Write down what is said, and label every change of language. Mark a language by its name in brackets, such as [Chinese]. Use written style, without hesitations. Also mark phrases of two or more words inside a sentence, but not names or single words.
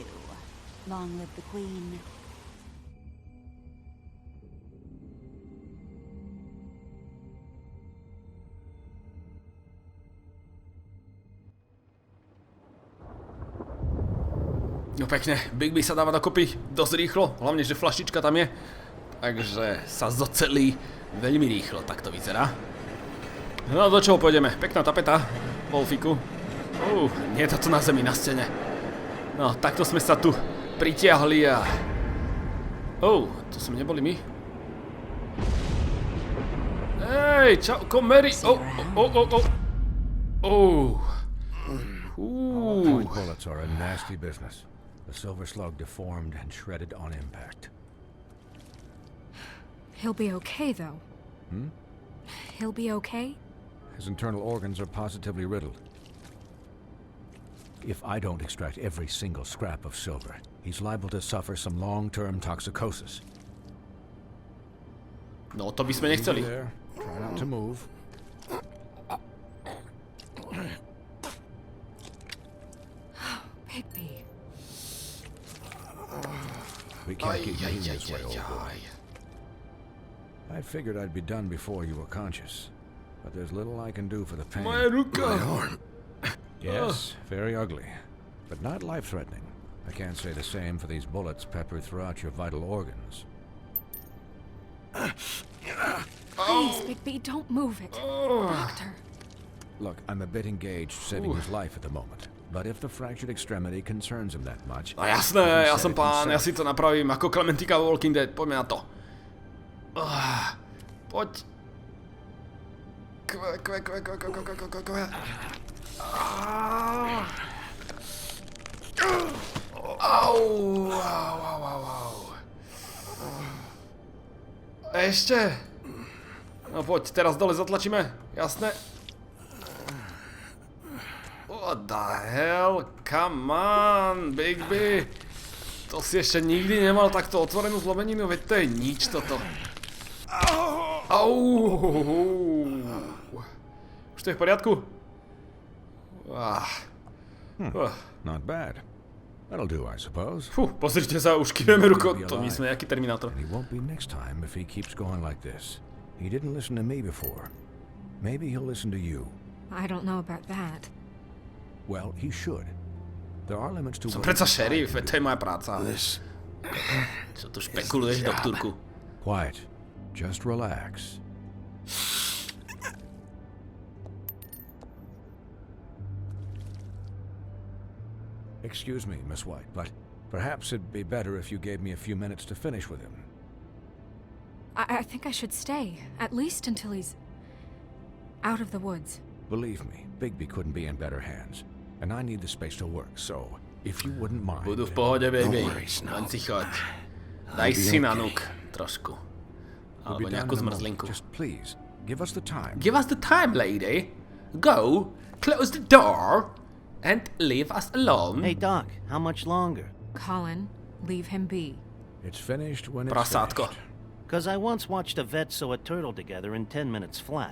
[English] Long live the Queen. [Slovak] No pekne, Bigby sa dáva dokopy dosť rýchlo, hlavne, že flaštička tam je. Takže sa zocelí veľmi rýchlo, tak to vyzerá. No do čoho pôjdeme? Pekná tapeta, Wolfíku. Nie je to tu na zemi, na scéne. No, takto sme sa tu pritiahli a... to sme neboli my. Hej, čauko, Mary! [English] Point bullets are a nasty business. The silver slug deformed and shredded on impact. He'll be okay, though. He'll be okay? His internal organs are positively riddled. If I don't extract every single scrap of silver, he's liable to suffer some long-term toxicosis. [Slovak] No, to by sme nechceli. [English] Try not to move. Bigby. We can't keep moving this way, old boy. I figured I'd be done before you were conscious, but there's little I can do for the pain. [Slovak] Moja ruka! [English] My arm. Yes, very ugly, but not life-threatening. I can't say the same for these bullets peppered throughout your vital organs. Please, Bigby, don't move it. Doctor. Look, I'm a bit engaged saving his life at the moment. But if the fractured extremity concerns him that much... [Slovak] No jasné, ja som pán, ja si to napravím ako Klementika vo Walking Dead, poďme na to. Poď. Kve. Au. Ešte. No poď, teraz dole zatlačíme, jasné. [English] What the hell? Come on, Bigby. [Slovak] To si ešte nikdy nemal takto otvorenú zlomeninu, veď to je nič toto. Au. Už to je v poriadku? [English] Not bad. That'll do, I suppose. [Slovak] Pozrite sa, už kýveme rukou. To my sme nejaký Terminátor. [English] And he won't be next time if he keeps going like this. He didn't listen to me before. Maybe he'll listen to you. I don't know about that. Well, he should. There are limits to... [Slovak] Som predsa šerif, to je moja práca. Čo tu špekuluješ, doktorku? [English] Quiet. just relax. Excuse me, Miss White, but perhaps it'd be better if you gave me a few minutes to finish with him. I think I should stay, at least until he's out of the woods. Believe me, Bigby couldn't be in better hands, and I need the space to work, so if you wouldn't mind... Budu v pohode, baby. Len si choď. Daj si na nuk trošku. Alebo nejakú zmrzlinku. Just please, give us the time. Give us the time, lady. Go, close the door, and leave us alone. Hey, Doc, how much longer? Colin, leave him be. It's finished when it's Prasátko. finished. Because I once watched a vet sew a turtle together in 10 minutes flat.